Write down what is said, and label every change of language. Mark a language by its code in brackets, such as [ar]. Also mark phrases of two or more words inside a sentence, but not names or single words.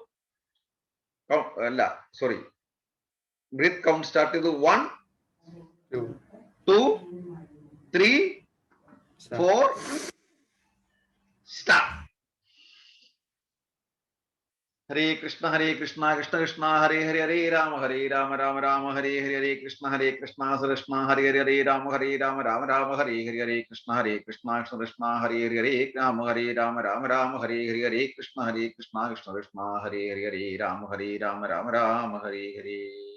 [ml] അല്ല സോറി, [en] breath count start [ml] ചെയ്തു. 1 2 3 4 സ്റ്റാർട്ട്. [sa] ഹരേ കൃഷ്ണ കൃഷ്ണ കൃഷ്ണ ഹരേ ഹരേ, ഹരേ രാമ രാമ രാമ ഹരേ ഹരേ, ഹരേ കൃഷ്ണ കൃഷ്ണ ഹരേ ഹരേ രാമ രാമ രാമ ഹരേ ഹരേ, ഹരേ കൃഷ്ണ കൃഷ്ണ കൃഷ്ണ ഹരേ ഹരേ രാമ രാമ ഹരേ ഹരേ, ഹരേ കൃഷ്ണ കൃഷ്ണ ഹരേ ഹരേ രാമ രാമ ഹരേ ഹരേ.